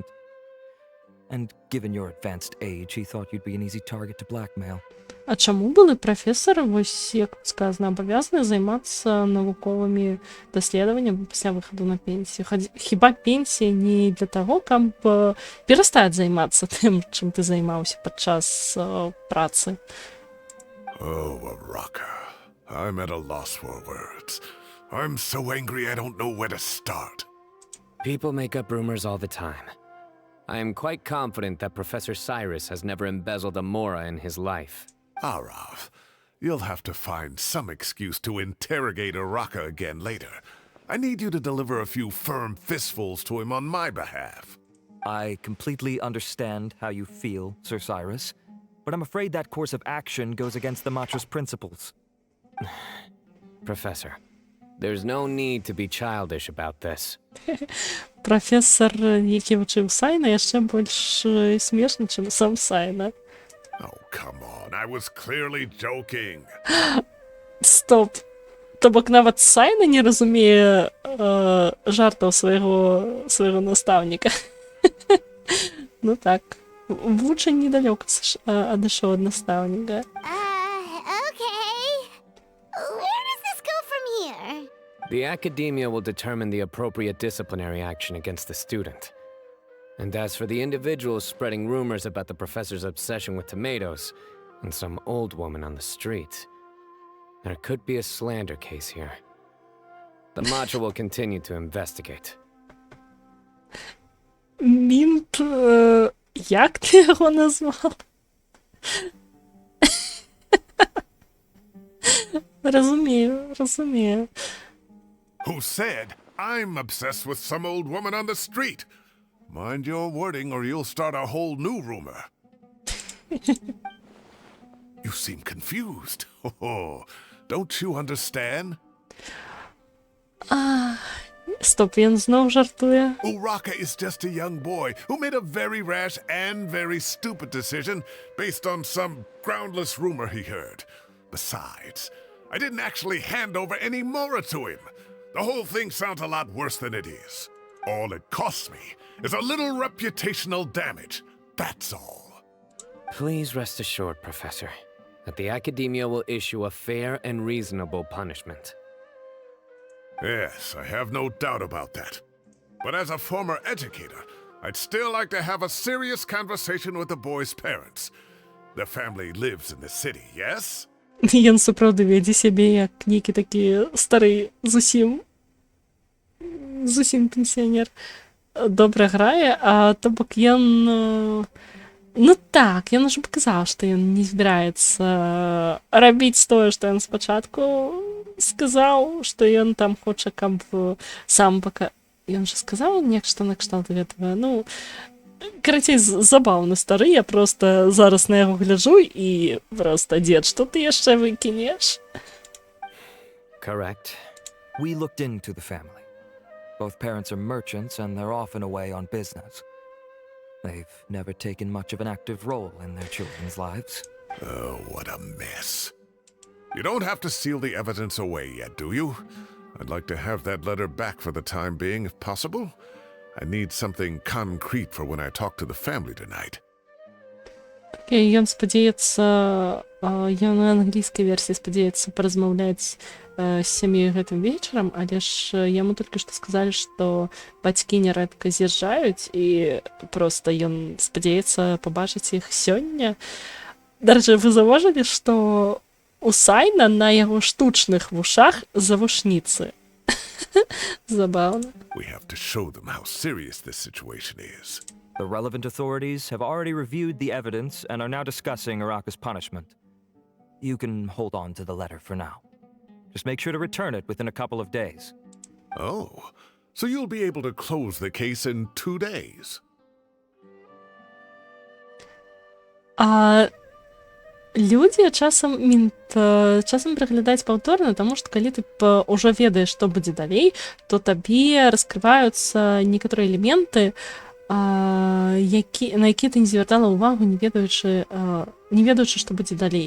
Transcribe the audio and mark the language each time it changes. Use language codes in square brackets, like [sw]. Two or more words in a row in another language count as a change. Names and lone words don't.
[en] And given your advanced age, he thought you'd be an easy target to blackmail. [be] А чаму былы прафесар, вось, як сказана, абавязаны займацца навуковымі даследаваннямі пасля выхаду на пенсію? Хіба пенсія не для таго, каб перастаць займацца тым, чым ты займаўся падчас працы? [en] Oh, Araka. I'm at a loss for words. I'm so angry I don't know where to start. People make up rumors all the time. I am quite confident that Professor Cyrus has never embezzled a Mora in his life. Arav, you'll have to find some excuse to interrogate Araka again later. I need you to deliver a few firm fistfuls to him on my behalf. I completely understand how you feel, Sir Cyrus, but I'm afraid that course of action goes against the Matra's principles. Professor, there's no need to be childish about this. [be] Прафесар, які вучыў Сайна, яшчэ больш смешны, чым сам Сайна. [en] Oh, come on. I was clearly joking. [be] Стоп. То бок нават Сайна не разумее жартаў свайго настаўніка. Ну так. Вучань недалёка адышоў ад настаўніка. [en] The Academia will determine the appropriate disciplinary action against the student. And as for the individuals spreading rumors about the professor's obsession with tomatoes and some old woman on the street, there could be a slander case here. The Matra will continue to investigate. [uk] Мінт, як ти його назвав? Розумію. [en] Who said I'm obsessed with some old woman on the street? Mind your wording or you'll start a whole new rumor. You seem confused. Oh, don't you understand? [uk] Стоп, він знов жартує. [en] Uraka is just a young boy who made a very rash and very stupid decision based on some groundless rumor he heard. Besides, I didn't actually hand over any Mora to him. The whole thing sounds a lot worse than it is. All it costs me is a little reputational damage. That's all. Please rest assured, Professor, that the Academia will issue a fair and reasonable punishment. Yes, I have no doubt about that. But as a former educator, I'd still like to have a serious conversation with the boy's parents. The family lives in the city, yes? [be] Ён сапраўды вядзе сябе як нейкі такі стары зусім пенсіянер. Добра грае, а то бок ён... Ну так, ён ужо паказаў, што ён не збіраецца рабіць тое, што ён спачатку сказаў, што ён там хоча, каб сам Ён жа сказаў нешта накшталт гэтага. Ну, карацей, забаўны стары, я просто зараз на яго гляджу і просто, дзед, што ты яшчэ выкінеш? [en] Correct. We looked into the family. Both parents are merchants and they're often away on business. They've never taken much of an active role in their children's lives. Oh, what a mess. You don't have to seal the evidence away yet, do you? I'd like to have that letter back for the time being, if possible. I need something concrete for when I talk to the family tonight. [be] Окей, ён спадзяецца, ён на англійскай версіі спадзяецца паразмаўляць з сям'ёй гэтым вечарам, але ж яму толькі што сказалі, што бацькі нярэдка з'язджаюць і проста ён спадзяецца пабачыць іх сёння. Дарэчы, вы заўважылі, што у Сайна на яго штучных вушах завушніцы. Забавно. [en] We have to show them how serious this situation is. The relevant authorities have already reviewed the evidence and are now discussing Araka's punishment. You can hold on to the letter for now. Just make sure to return it within a couple of days. Oh, so you'll be able to close the case in 2 days. [be] Людзі часам праглядаюць паўторна, таму што калі ты ўжо ведаеш, што будзе далей, то табе раскрываюцца некаторыя элементы, на якія ты не звяртала ўвагу, не ведаючы, што будзе далей.